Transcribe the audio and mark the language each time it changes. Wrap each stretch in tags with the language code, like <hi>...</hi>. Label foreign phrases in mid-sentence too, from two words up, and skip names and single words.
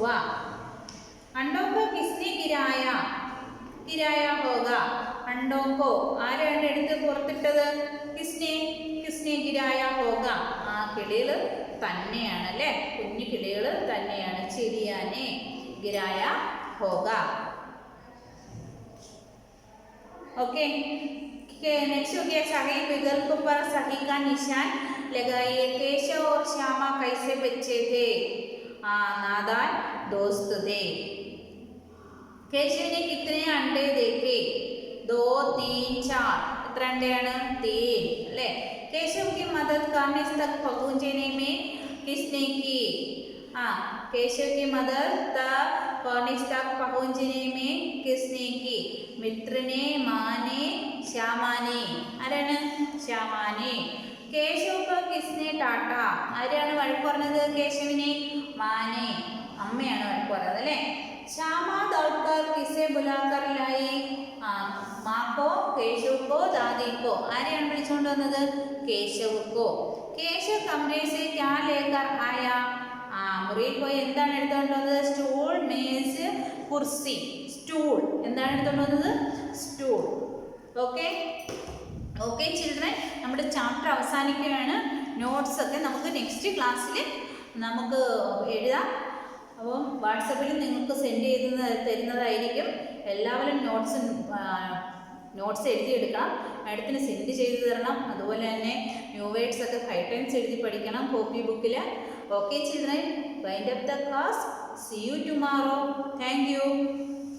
<hi>अंडों को किसने गिराया, गिराया होगा, അണ്ടോക്കോ ആരാണ് എടുത്ത് പുറത്തിട്ടത്? किसने, किसने गिराया होगा,</hi> <ml>ആ കിളികൾ തന്നെയാണ് അല്ലേ, കുഞ്ഞു കിളികൾ തന്നെയാണ്.</ml> <hi>चिड़िया ने गिराया होगा. ओके, नेक्स्ट हो गया सही विकल्प पर सही का निशान लगाइए. केशव और श्यामा कैसे बच्चे थे? नादान दोस्त थे. केशव ने कितने अंडे देखे? 2 3 4.</hi> <ml>എത്ര അണ്ടയാണ്? 3 അല്ലേ.</ml> <hi>केशव की मदद कार्निस तक पहुंचने में किसने की? केशव की मदद तक कार्निस तक पहुंचने में किसने की? मित्र ने, माँ ने, श्यामा ने. ആരാണ്? ശ്യാമാനെ. കേശവ് को किसने डांटा?</hi> <ml>ആരാണ് വഴക്ക് പറഞ്ഞത് കേശവിനെ? മാനെ, അമ്മയാണ് വഴക്ക് പറഞ്ഞത് അല്ലേ.</ml> <hi>ശ്യാമ दौड़कर किसे बुलाकर लाई? माँ को, केशव को, दादी को.</hi> <ml>ആരെയാണ് വിളിച്ചുകൊണ്ട് വന്നത്? കേശവ് को.</ml> <hi>केशव कमरे से क्या लेकर आया?</hi> <ml>മുറിയിൽ പോയി എന്താണ് എടുത്തുകൊണ്ട് വന്നത്?</ml> <hi>स्टूल, मेज़, कुर्सी.</hi> <ml>സ്റ്റൂൾ എന്താണ് എടുത്തുകൊണ്ട് വന്നത്? സ്റ്റൂൾ. ഓക്കെ,</ml> <en>okay children,</en> <ml>നമ്മുടെ ചാപ്റ്റർ അവസാനിക്കുകയാണ്. നോട്ട്സ് ഒക്കെ നമുക്ക്</ml> <en>next classil</en> <ml>നമുക്ക് എഴുതാം. അപ്പം വാട്സപ്പിൽ നിങ്ങൾക്ക് സെൻഡ് ചെയ്ത് തരുന്നതായിരിക്കും. എല്ലാവരും നോട്ട്സ് എഴുതിയെടുക്കണം, മാഡത്തിന് സെൻഡ് ചെയ്ത് തരണം. അതുപോലെ തന്നെ</ml> <en>new words</en> <ml>ഒക്കെ 5 ടൈംസ് എഴുതി പഠിക്കണം</ml> <en>copy bookil. okay children, wind up the class. See you tomorrow. Thank you.</en>